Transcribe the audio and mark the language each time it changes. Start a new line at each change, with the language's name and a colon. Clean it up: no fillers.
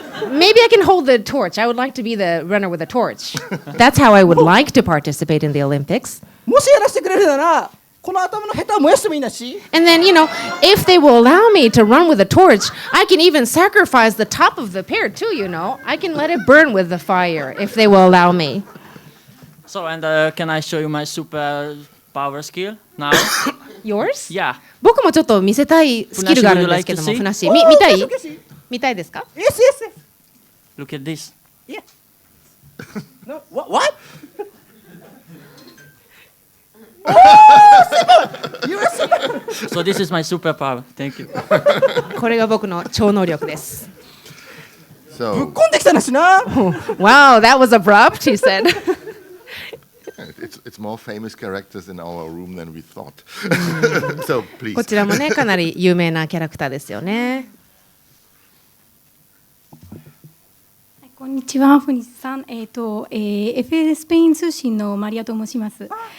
English: Maybe I can hold the torch. I would like to be the runner with a torch. That's how I would like to participate in the Olympics.
Japanese: もしやらせてくれるなら、この頭のヘタを燃やしてもいいなし。
English: And then, if they will allow me to run with a torch, I can even sacrifice the top of the pear too, I can let it burn with the fire if they will allow me. So, and can I show you my super power skill now? Yours? Yeah.
Japanese: 僕もちょっと見せたいスキルがあるんですけども、ふなっしー、見たいですか？
English: Yes, yes. Look at this. Yeah. No, what? So this is my superpower. Thank you.
Japanese: これが僕の超能力です。ぶっこんできたなしな。
English: Wow, that was abrupt, he said. It's more famous characters in our room than we thought. So please.
Japanese: こちらもね、かなり有名なキャラクターですよね。こんにちは、ふにさん。 FA スペイン通信のマリアと申します。